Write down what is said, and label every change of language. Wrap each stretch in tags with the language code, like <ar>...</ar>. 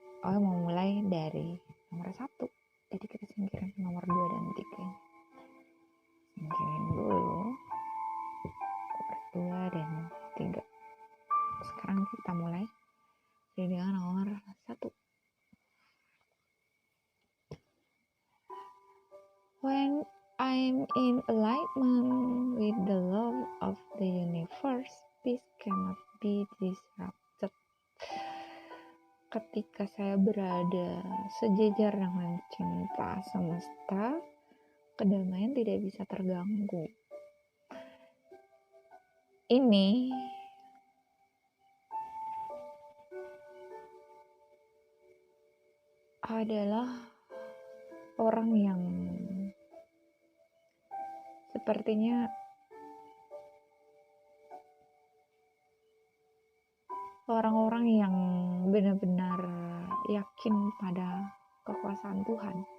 <id>Oe mau mulai dari nomor 1, jadi kita singkirin nomor 2 dan 3. Singkirin dulu nomor 2 dan 3. Sekarang kita mulai dengan nomor 1.</id> <en>When I'm in alignment with the love of the universe, peace cannot be disrupted.</en> <id>Ketika saya berada sejajar dengan cinta semesta, kedamaian tidak bisa terganggu. Ini adalah orang yang sepertinya orang-orang yang benar-benar yakin pada kekuasaan Tuhan.</id>